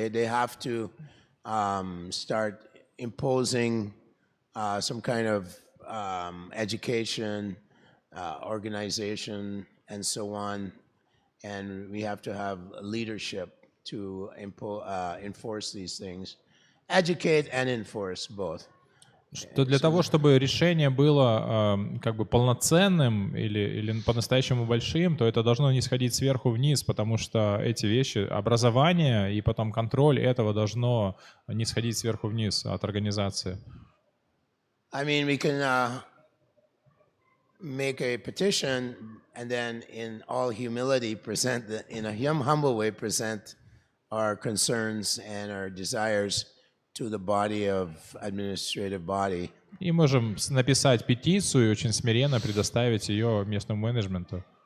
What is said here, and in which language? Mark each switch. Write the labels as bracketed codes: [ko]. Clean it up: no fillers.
[en] They have to start imposing some kind of education, organization, and so on. And we have to have leadership to enforce these things. Educate and enforce both. [ru] Что для того, чтобы решение было полноценным или по-настоящему большим, то это должно не сходить сверху вниз, потому что эти вещи, образование и потом контроль этого должно не сходить сверху вниз от организации. [en] I mean, we can make a petition and then in all humility in a humble way present our concerns and our desires to the body of administrative body. [ru] И можем написать петицию и очень смиренно предоставить ее местному менеджменту.